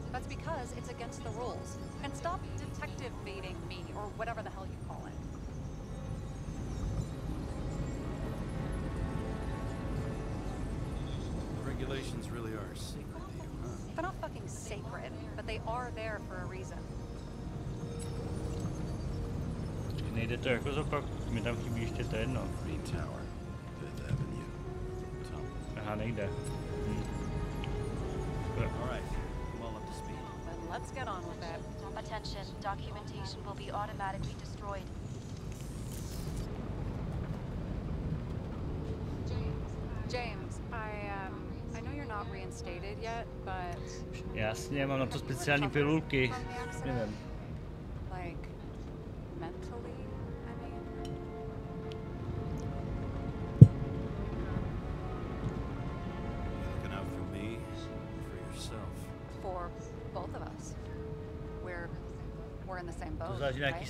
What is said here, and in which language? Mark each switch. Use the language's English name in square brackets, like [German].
[English] That's because it's against the rules. And stop detective baiting me, or whatever the hell you call it. The regulations really are secret to you, huh? They're not fucking sacred, but they are there for a reason. [Czech] Nejde to jako zopak, mi tam chybí ještě to jedno. [English] Green Tower, Fifth Avenue. Tom. [Czech] Aha, nejde. [English] All right, I'm all up to speed. Then let's get on with it. Attention, documentation will be automatically destroyed. James, I know you're not reinstated yet, but [Czech] Jasně, mám na to speciální pilulky. Nevím. [English] like mentally, I mean. You looking out for me, or for yourself? For both of us. We're in the same boat. [Czech] To záleží na jaký [English] right?